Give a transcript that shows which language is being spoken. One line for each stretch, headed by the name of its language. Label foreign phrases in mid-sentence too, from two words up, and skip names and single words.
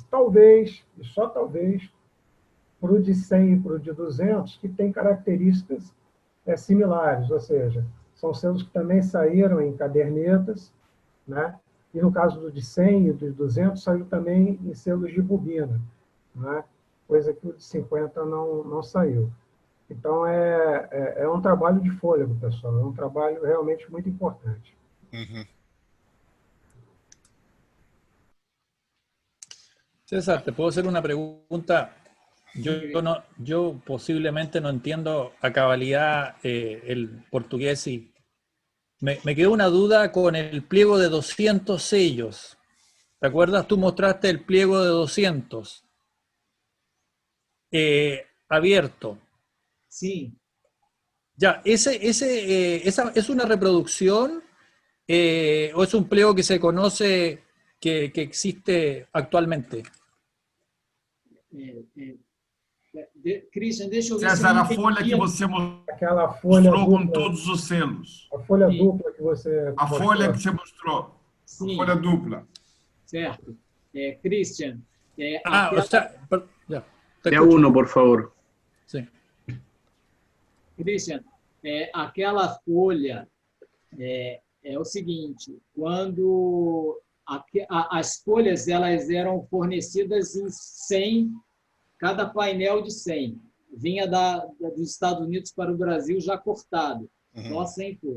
Portuguese: Talvez, e só talvez, para o de 100 e para o de 200, que tem características similares, ou seja, são selos que também saíram em cadernetas, né? E no caso do de 100 e do de 200, saiu também em selos de bobina, né? Coisa que o de 50 não saiu. Então, é um trabalho de fôlego, pessoal, é um trabalho realmente muito importante.
Spanish: César, ¿te puedo hacer una pregunta? Yo posiblemente no entiendo a cabalidad el portugués y me quedó una duda con el pliego de 200 sellos. ¿Te acuerdas? Tú mostraste el pliego de 200 abierto. Sí. Ya, ¿esa es una reproducción o es un pliego que se conoce que existe actualmente?
Portuguese: Christian, deixa eu ver se eu César, a entendi. folha que você Aquela folha mostrou com dupla, todos os selos. a folha Sim. dupla que você A mostrou. folha que você mostrou. Sim. A folha dupla. Certo. Christian,
Spanish: O sea, ya, te De a escucho. uno, por favor. Sí.
Portuguese: Christian, aquela folha é o seguinte, quando as folhas elas eram fornecidas em 100, cada painel de 100. Vinha dos Estados Unidos para o Brasil já cortado, só 100 folhas.